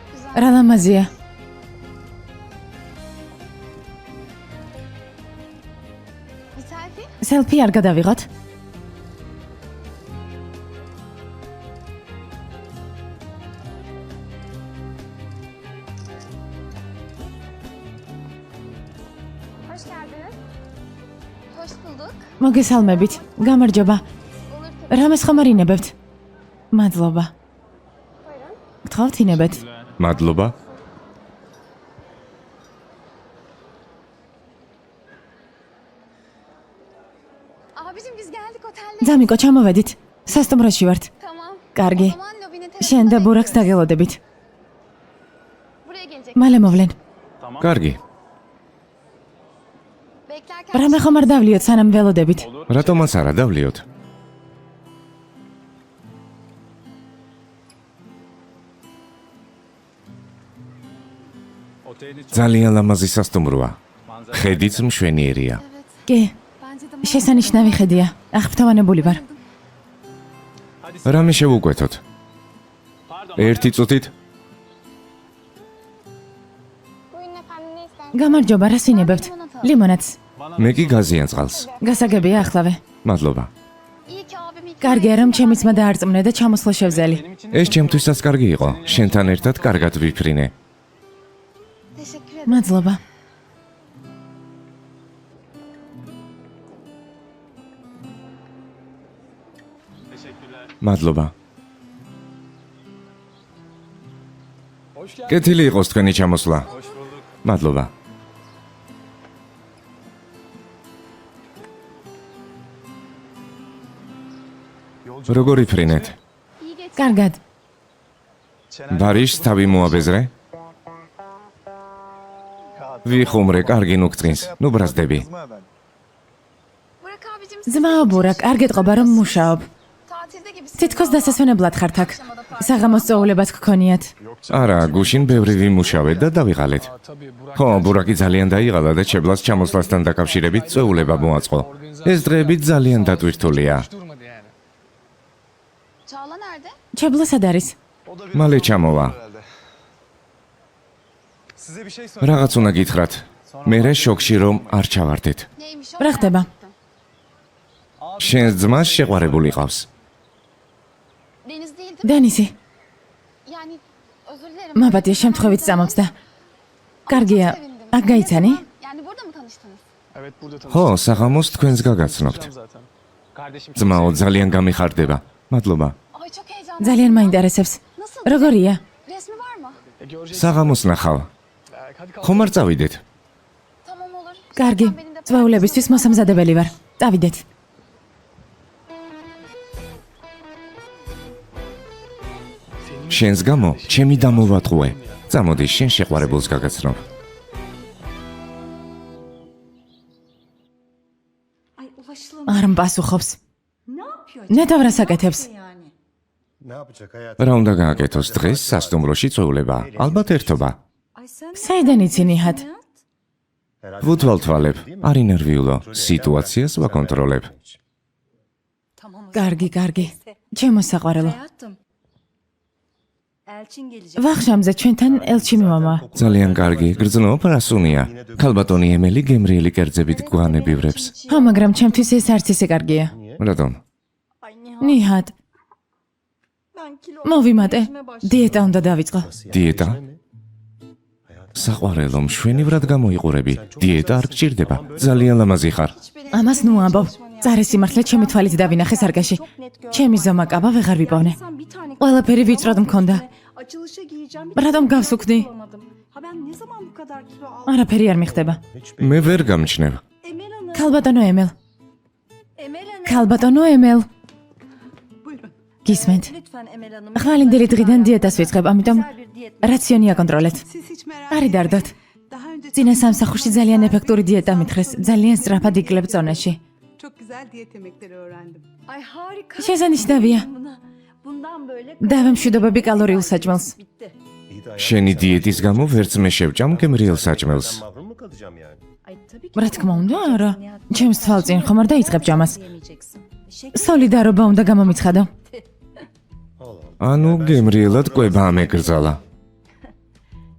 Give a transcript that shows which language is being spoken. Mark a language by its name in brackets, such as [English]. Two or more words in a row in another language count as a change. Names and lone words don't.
[Georgian] რა ლამაზია. [Turkish] Bir selfie? [Georgian] სელფი არ გადავიღოთ? [Turkish] Hoş geldiniz. Hoş bulduk. [Georgian] მოგესალმებით. გამარჯობა. [Turkish] Olur tabii. [Georgian] რამეს ხომ არ ინებებთ? მადლობა. [Turkish] Buyurun. [Georgian] გთხოვთ ინებეთ. მადლობა. [Turkish] Abicim biz geldik otelde. [Georgian] ძამიკო, ჩამოვედით. სასტუმროში ვართ. [Turkish] Tamam. [Georgian] კარგი. [Turkish] O zaman lobinin [Georgian] შენ და [Turkish] tarafında [Georgian] ბურაკს [Turkish] bekliyoruz. [Georgian] დაგელოდებით. [Turkish] Buraya gelecek. [Georgian] მალე მოვლენ. კარგი. [Turkish] Beklerken [Georgian] რამე ხომ არ დავლიოთ სანამ ველოდებით? რატომაც არა დავლიოთ? ძალიან ლამაზი სასტუმროა. ხედიც მშვენიერია. კი, [Turkish] bence de [Georgian] შესანიშნავი ხედია. აღფრთოვანებული ვარ. რამე შევუკვეთოთ? ერთი წუთით? [Turkish] buyurun efendim ne istersiniz? [Georgian] გამარჯობა, რას ინებებთ? ლიმონადს. მე კი გაზიან წყალს. გასაგებია ახლავე. მადლობა. [Turkish] İyi ki abim ikna [Georgian] კარგია რომ ჩემი ძმა დაარწმუნე და ჩამოსვლა შევძელი. ეს ჩემთვისაც კარგი იყო. შენთან ერთად კარგად ვიფრინე. [Turkish] Teşekkür ederim. [Georgian] მადლობა. მადლობა. კეთილი იყოს თქვენი ჩამოსვლა. მადლობა. როგორ იფრინეთ? [Turkish] İyi geç. [Georgian] კარგად. ბარიშს თავი მოაბეზრე? ვიხუმრე, კარგი ნუ გწყინს. ნუ ბრაზდები. [Turkish] Burak abicim siz [Georgian] ძმა ბურაკ, არ გეტყობა რომ მუშაობ. [Turkish] tatilde gibisiniz. [Georgian] თითქოს დასასვენებლად ხართ აქ. საღამოს წვეულებაც გქონიათ. არა, გუშინ ბევრი ვიმუშავეთ და დავიღალეთ. ხო, ბურაკი ძალიან დაიღალა და ჩებლას ჩამოსვლასთან დაკავშირებით წვეულება მოაწყო. ეს დღეები ძალიან დატვირთულია. [Turkish] Çağla nerede? [Georgian] ჩებლა სად არის? მალე ჩამოვა. რაღაც უნდა გითხრათ. მე რა შოქში რომ არ ჩავარდეთ. [Turkish] Neymiş o? [Georgian] რა ხდება? შენს ძმას შეყვარებული ყავს. [Turkish] Deniz değil değil mi? [Georgian] დენისი, [Turkish] Yani özür dilerim. [Georgian] მაბადია შემთხვევით წამოწდა. კარგია, [Turkish] Çok sevindim. [Georgian] აქ გაიცანი? [Turkish] Yani burada mı tanıştınız? Evet burada tanıştık [Georgian] ხო, საღამოს თქვენს გაგაცნობთ. [Turkish] zaten. Kardeşim [Georgian] ძმაო, ძალიან გამიხარდება. მადლობა. [Turkish] Ay çok heyecanlı. [Georgian] ძალიან მაინტერესებს. [Turkish] Nasıl? [Georgian] როგორია? [Turkish] Resmi var mı? göreceğiz. [Georgian] საღამოს ნახავ. [Turkish] Hadi kalk. [Georgian] ხომ არ წავიდეთ? [Turkish] Tamam olur. [Georgian] კარგი, [Turkish] Zaten benim de [Georgian] წვეულებისთვის მოსამზადებელი ვარ. წავიდეთ. შენს გამო ჩემი დამოვატყუე. წამოდი, შენ შეყვარებულს გაგაცნობ. [Turkish] Ay ulaşılım. [Georgian] არ მპასუხობს. [Turkish] Ne yapıyor? [Georgian] ნეტავ რას აკეთებს? [Turkish] Yani. Ne yapacak hayat? [Georgian] რა უნდა გააკეთოს დღეს სასტუმროში წვეულება? ალბათ ერთობა. [Turkish] Ay sen [Georgian] საიდან იცი ნიჰად? ვუთვალთვალებ, არ ინერვიულო. სიტუაციას ვაკონტროლებ. [Turkish] tamam. [Georgian] კარგი, კარგი. ჩემო საყვარელო. [Turkish] Hayatım. Elçin gelecek. [Georgian] ვახშამზე ჩვენთან ელჩი მიმამა. ძალიან კარგი, გრძნობ რასუნია. ქალბატონი ემელი გემრიელი კერძებით გვანებივრებს. ხო, მაგრამ ჩემთვის ეს არც ისე კარგია. რატომ? [Turkish] Ay Nihat. [Georgian] ნიჰად, [Turkish] Ben kilo [Georgian] მოვიმატე. [Turkish] vermeye başladım. [Georgian] დიეტა უნდა დავიწყო. დიეტა? საყვარელო, მშვენივრად გამოიყურები. დიეტა არ გჭირდება. ძალიან ლამაზი ხარ. ამას ნუ ამბობ. წარე სიმართლე ჩემი თვალით დავინახე სარკაში. ჩემი ზომა კაბა ვეღარ ვიპოვნე. [Turkish] Sen bir tane [Georgian] ყველაფერი ვიწროდ მქონდა. [Turkish] açılışa giyeceğim. [Georgian] რატომ გავსუქდი? [Turkish] Bulamadım. Ha ben ne zaman bu kadar kilo aldım? [Georgian] არაფერი არ მიხდება. მე ვერ გამჩნევ. [Turkish] Emel Hanım. [Georgian] ქალბატონო ემელ. [Turkish] Emel Hanım. [Georgian] ქალბატონო ემელ. [Turkish] Buyurun. [Georgian] გისმენთ? [Turkish] Lütfen Emel Hanım. [Georgian] ხვალინდელი დღიდან დიეტას ვიწყებ, ამიტომ [Turkish] Güzel bir diyet. [Georgian] რაციონი აკონტროლეთ. [Turkish] Siz hiç merak [Georgian] არ იდარდოთ. [Turkish] Daha önce [Georgian] წინა სამსახურში ძალიან ეფექტური დიეტა მithres, ძალიან სწრაფად იკლებ წონაში. [Turkish] çok güzel diyet yemekleri öğrendim. Ay harika. [Georgian] შესანიშნავია. [Turkish] Buna. Bundan böyle. [Georgian] დავემშვიდობები კალორიულ საჭმელს. [Turkish] Bitti. [Georgian] შენი დიეტის გამო ვერც მე შევჭამ გემრიელ საჭმელს. [Turkish] Mahrum mu kalacağım yani? Ay tabii ki. [Georgian] რა თქმა უნდა, არა. ჩემს თვალწინ ხომ არ დაიწყებ ჯამას. [Turkish] Yemeyeceksin. Şeker. [Georgian] სოლიდარობა უნდა გამომიცხადო. ანუ გემრიელად კვება ამეგრძალა.